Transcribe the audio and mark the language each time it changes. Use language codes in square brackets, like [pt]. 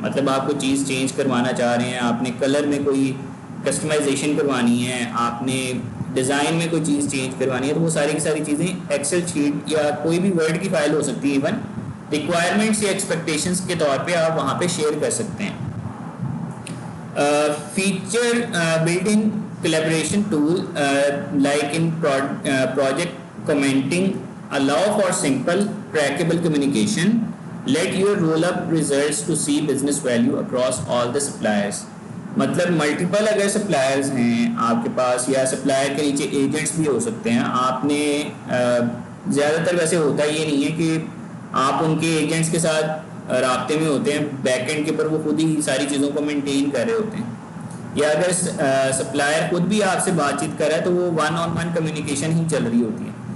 [ur] مطلب آپ کو چیز چینج کروانا چاہ رہے ہیں, آپ نے کلر میں کوئی کسٹمائزیشن کروانی ہے, آپ نے ڈیزائن میں کوئی چیز چینج کروانی ہے, تو وہ ساری کی ساری چیزیں ایکسل شیٹ یا کوئی بھی ورڈ کی فائل ہو سکتی ہے, ایون ریکوائرمنٹس یا ایکسپیکٹیشنس کے طور پہ آپ وہاں پہ شیئر کر سکتے ہیں. [en] Feature built-in collaboration tool like in project commenting allow for simple trackable communication. Let your roll-up results to see business value across all the suppliers. [ur] مطلب ملٹیپل اگر سپلائرز ہیں آپ کے پاس, یا سپلائر کے نیچے ایجنٹس بھی ہو سکتے ہیں, آپ نے زیادہ تر ویسے ہوتا یہ نہیں ہے کہ آپ ان کے ایجنٹس کے ساتھ رابطے میں ہوتے ہیں, بیک اینڈ کے اوپر وہ خود ہی ساری چیزوں کو مینٹین کر رہے ہوتے ہیں, یا اگر سپلائر خود بھی آپ سے بات چیت کر رہا ہے تو وہ 1-on-1 کمیونیکیشن ہی چل رہی ہوتی ہے.